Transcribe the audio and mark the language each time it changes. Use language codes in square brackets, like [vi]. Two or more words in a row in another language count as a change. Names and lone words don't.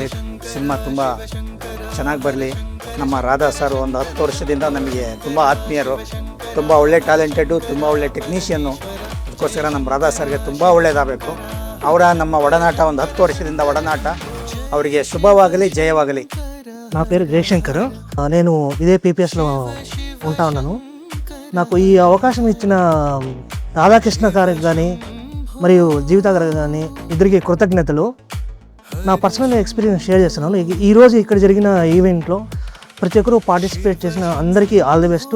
[kn] ಸಿನಿಮಾ ತುಂಬ ಚೆನ್ನಾಗಿ ಬರಲಿ. ನಮ್ಮ ರಾಧಾ ಸಾರು ಒಂದು 10 ವರ್ಷದಿಂದ ನಮಗೆ ತುಂಬ ಆತ್ಮೀಯರು, ತುಂಬ ಒಳ್ಳೆ ಟ್ಯಾಲೆಂಟೆಡ್ಡು, ತುಂಬ ಒಳ್ಳೆ ಟೆಕ್ನಿಷಿಯನ್ನು. ಅದಕ್ಕೋಸ್ಕರ ನಮ್ಮ ರಾಧಾ ಸರ್ಗೆ ತುಂಬ ಒಳ್ಳೆಯದಾಗಬೇಕು. ಅವರ ನಮ್ಮ ಒಡನಾಟ ಒಂದು 10 ವರ್ಷದಿಂದ ಒಡನಾಟ. ಅವರಿಗೆ ಶುಭವಾಗಲಿ, ಜಯವಾಗಲಿ. [te] నా పేరు జయశంకర్. నేను ఇదే పీపీఎస్లో ఉంటా ఉన్నాను. నాకు ఈ అవకాశం ఇచ్చిన రాధాకృష్ణ గారికి కానీ మరియు జీవిత గారికి కానీ ఇద్దరికి కృతజ్ఞతలు. నా [en] personal experience share [te] చేస్తున్నాను. ఈరోజు ఇక్కడ జరిగిన ఈవెంట్లో ప్రతి ఒక్కరూ పార్టిసిపేట్ చేసిన అందరికీ [en] all the best.